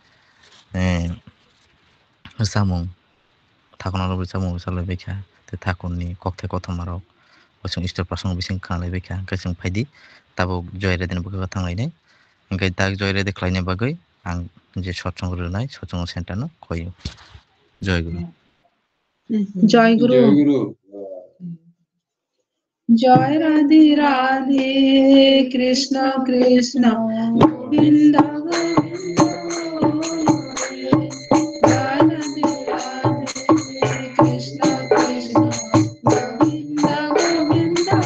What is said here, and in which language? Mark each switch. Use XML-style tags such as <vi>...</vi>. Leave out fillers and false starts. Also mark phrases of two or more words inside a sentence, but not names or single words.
<trp>samung thakono ro samung salai beka te thakurni kokthe kothmarok osung istor prasang bising khalai beka engkai chung phaidi tabo joyre din buka thanglai nei engkai dak joyre de khlaine bagoi ang je satsang runai satsang center no khoyo</trp> <bn>জয় গুরু জয় গুরু জয় রাধে রাধে কৃষ্ণ কৃষ্ণ গোবিন্দ গোবিন্দ জয় রাধে রাধে কৃষ্ণ কৃষ্ণ গোবিন্দ গোবিন্দ</bn>